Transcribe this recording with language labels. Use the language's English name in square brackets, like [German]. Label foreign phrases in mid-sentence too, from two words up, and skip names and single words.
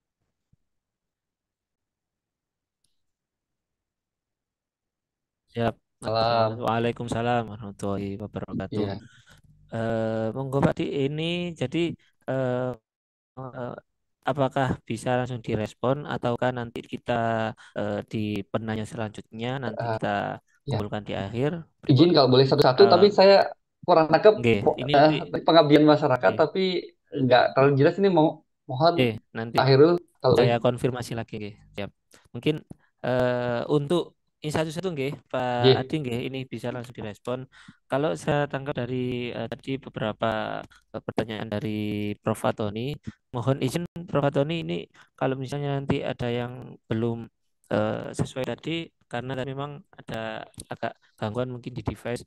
[Indonesian] siap. Salam. [Arabic] Waalaikumsalam warahmatullahi wabarakatuh. [Indonesian] Iya. Monggo Pak Di, ini jadi eh, eh, apakah bisa langsung direspon ataukah nanti kita di penanya selanjutnya nanti Eh, kita ya. kumpulkan di akhir Izin berikut. kalau boleh satu-satu, Eh, tapi saya kurang nangkep nggih, ini nanti pengabdian masyarakat, nggih, tapi nggak terlalu jelas ini. Mohon nanti Pak Hairul kalau boleh. saya konfirmasi lagi nggih. Siap. Mungkin untuk ini satu-satu nggih, Pak Iya. Adi nggih, ini bisa langsung direspon. Kalau saya tangkap dari tadi beberapa pertanyaan dari Prof. Fatoni, mohon izin Prof. Fatoni ini kalau misalnya nanti ada yang belum sesuai tadi karena tadi memang ada agak gangguan mungkin di device.